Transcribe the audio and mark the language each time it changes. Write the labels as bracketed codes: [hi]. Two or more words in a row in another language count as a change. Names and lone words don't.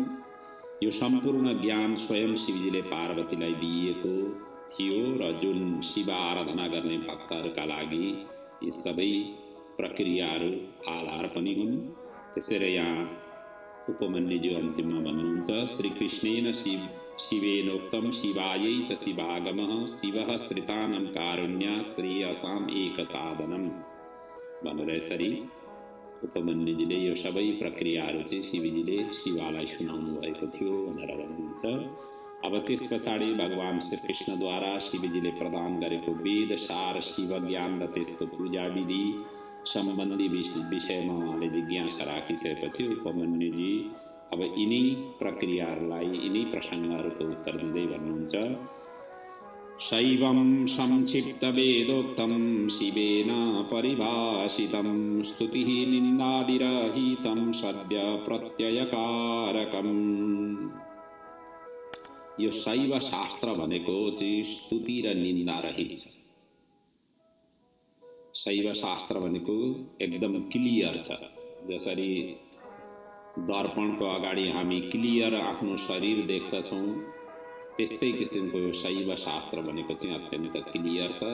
[ne] यो सम्पूर्ण ज्ञान स्वयं शिवजीले पार्वतीलाई दिएको थियो र जुन शिव आराधना गर्ने भक्तहरूका लागि यी सबै प्रक्रियाहरू आधार पनि हुन्। त्यसैले यहाँ उपमन्युजी अन्तिममा भन्नुहुन्छ, [sa] श्रीकृष्णेन शिवेनोक्तं शिवायै च शिवागमः शिवः श्रितानां कारुण्या श्रेयसाम् एक साधनम् [ne] भनेर यसरी उपमन्युजीले यो सबै प्रक्रियाहरू चाहिँ शिवजीले शिवालाई सुनाउनु भएको थियो भनेर भन्नुहुन्छ। अब त्यस पछाडि भगवान श्रीकृष्णद्वारा शिवजीले प्रदान गरेको वेद सार शिव ज्ञान र त्यसको पूजा विधि सम्बन्धी विषयमा उहाँले जिज्ञासा राखिसकेपछि उपमन्युजी अब यिनै प्रक्रियाहरूलाई, यिनै प्रसङ्गहरूको उत्तर दिँदै भन्नुहुन्छ, [sa] शैवं संक्षिप्त वेदोक्तं शिवेन परिभाषितं स्तुतिः निन्दादिरहितं सद्य प्रत्ययकारकम्। [ne] यो शैव शास्त्र भनेको चाहिँ स्तुति र निन्दा रहित छ। शैव शास्त्र भनेको एकदम क्लियर छ। जसरी दर्पणको अगाडि हामी क्लियर आफ्नो शरीर देख्दछौँ, त्यस्तै किसिमको यो शैव शास्त्र भनेको चाहिँ अत्यन्त क्लियर छ।